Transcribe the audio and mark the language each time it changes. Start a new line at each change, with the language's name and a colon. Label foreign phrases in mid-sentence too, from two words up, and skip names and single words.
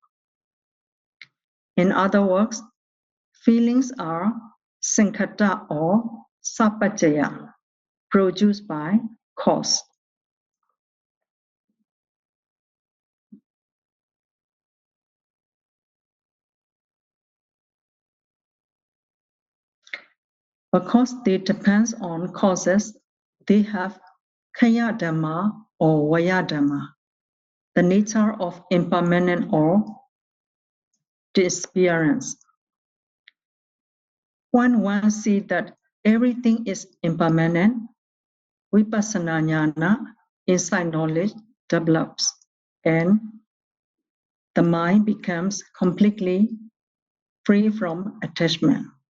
English: In other words, feelings are sankhata or sappajjaya, produced by cause. Because they depend on causes, they have
Pali: kaya dhamma
English: or
Pali: vaya dhamma,
English: the nature of impermanent or disappearance. When one sees that everything is impermanent,
Pali: vipassana jnana,
English: insight knowledge, develops, and the mind becomes completely free from attachment.